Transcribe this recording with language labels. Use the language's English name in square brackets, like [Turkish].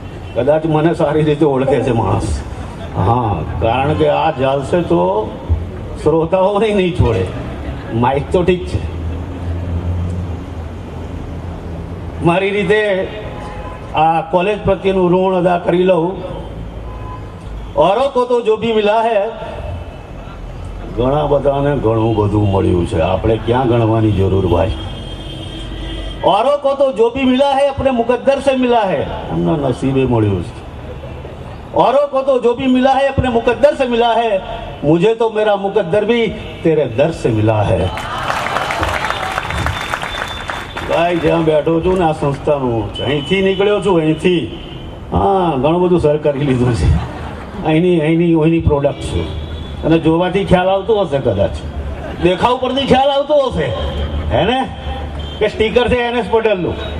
[Gujarati] કદાચ મને સારી રીતે ઓળખે છે માણસ. હા, કારણ કે આ ચાલશે તો શ્રોતાઓને નહીં છોડે. માઇક તો ઠીક છે, મારી રીતે આ કોલેજ પ્રત્યેનું ઋણ અદા કરી લઉં. [Hindi] औरों को तो जो भी मिला है, [Gujarati] ઘણા બધાને ઘણું બધું મળ્યું છે. આપણે ક્યાં ગણવાની જરૂર ભાઈ. [Hindi] औरों को तो जो भी मिला है अपने मुकद्दर से मिला है. [Gujarati] એમના નસીબે મળ્યું છે. [Hindi] औरों को तो जो भी मिला है अपने मुकद्दर से मिला है. मुझे तो मेरा मुकद्दर भी तेरे दर से मिला है. [Gujarati] ભાઈ જ્યાં બેઠો છું ને આ સંસ્થાનું, અહીંથી નીકળ્યો છું, અહીંથી હા ઘણું બધું સર કરી લીધું છે. અહીંની પ્રોડક્ટ છું. અને જોવાથી ખ્યાલ આવતો હશે, કદાચ દેખાવ પરથી ખ્યાલ આવતો હશે, હે ને, કે સ્ટીકર છે NS પટેલનું.